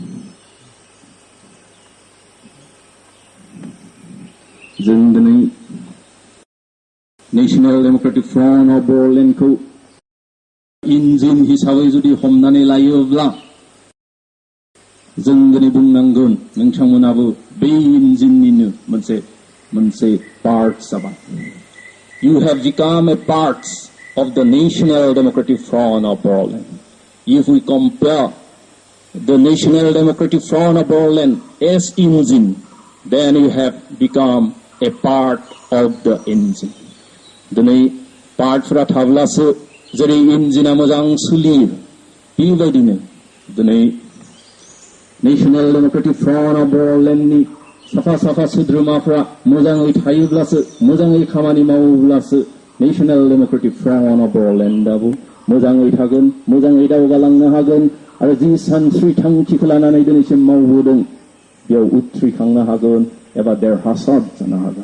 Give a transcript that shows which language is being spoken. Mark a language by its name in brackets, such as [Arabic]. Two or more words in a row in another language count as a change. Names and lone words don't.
[Bodo] जों दिनै नेशनेल डेमोक्रेटिक फ्रन्ट अफ बर'लेण्डखौ इन्जिन हिसाबै जुदि हमनानै लायोब्ला जों दिनै बुंनांगोन नोंथांमोनाबो बे इन्जिननिनो मोनसे पार्ट जाबाय। [English] You have become a part of the National Democratic Front of Bodoland. If we compare the National Democratic Front of Bodoland as engine, then you have become a part of the engine. [Bodo] दिनै पार्टफोरा थाब्लासो जेरै इन्जिना मोजां सोलियो बेबायदिनो दिनै नेशनेल डेमोक्रेटिक फ्रन्ट अफ बर'लेण्डनि साफा सोद्रोमाफ्रा मोजाङै थायोब्लासो मोजाङै खामानि मावोब्लासो नेशनेल डेमोक्रेटिक फ्रन्ट अफ बर'लेण्डआबो मोजाङै थागोन, मोजाङै दावगालांनो हागोन आरो जि सानस्रि थांखिखौ लानानै दिनैसिम मावबोदों बेयाव उथ्रिखांनो हागोन एबा देरहासार जानो हागोन।